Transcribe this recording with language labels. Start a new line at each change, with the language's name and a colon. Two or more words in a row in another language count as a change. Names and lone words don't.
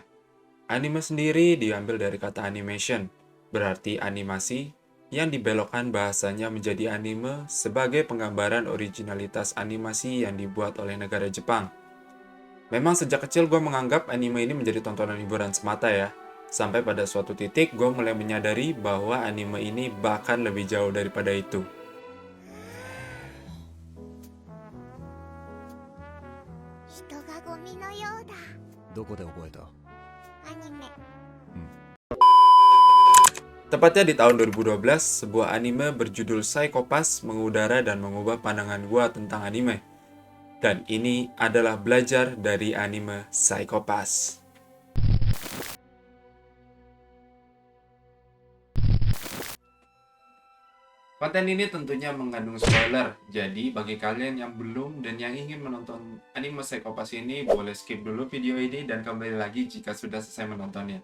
Indonesian: Anime sendiri diambil dari kata animation, berarti animasi, yang dibelokkan bahasanya menjadi anime sebagai penggambaran originalitas animasi yang dibuat oleh negara Jepang. Memang sejak kecil gue menganggap anime ini menjadi tontonan hiburan semata ya, sampai pada suatu titik gue mulai menyadari bahwa anime ini bahkan lebih jauh daripada itu.
Japanese: 人がゴミのようだ。どこで覚えた？アニメ。
Indonesian: Tepatnya di tahun 2012, sebuah anime berjudul Psycho Pass mengudara dan mengubah pandangan gua tentang anime. Dan ini adalah belajar dari anime Psycho Pass. Konten ini tentunya mengandung spoiler, jadi bagi kalian yang belum dan yang ingin menonton anime Psycho Pass ini, boleh skip dulu video ini dan kembali lagi jika sudah selesai menontonnya.